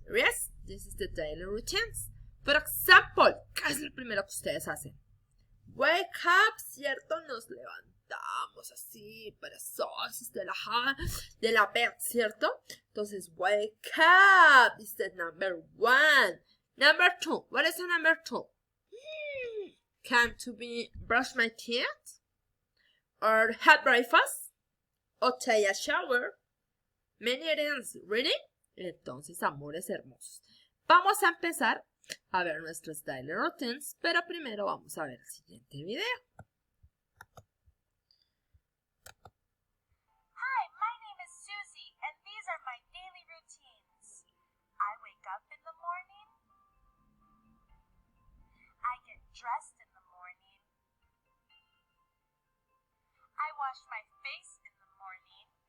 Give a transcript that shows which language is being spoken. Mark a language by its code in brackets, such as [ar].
[en] Yes, this is the daily routines. For example, [es] ¿qué es lo primero que ustedes hacen? [en] Wake up, [es] ¿cierto? Nos levantamos así, perezosos de la bed, ¿cierto? [en] Entonces, wake up is the number one. Number two, what is the number two? Can to be brush my teeth, or have breakfast, or take a shower. Many things, really? [es] Entonces, amores hermosos, vamos a empezar a ver nuestros daily routines, pero primero vamos a ver el siguiente video. [en] Hi, my name is Susie, and these are my daily routines. I wake up in the morning. I get dressed in the morning. I wash my face in the morning.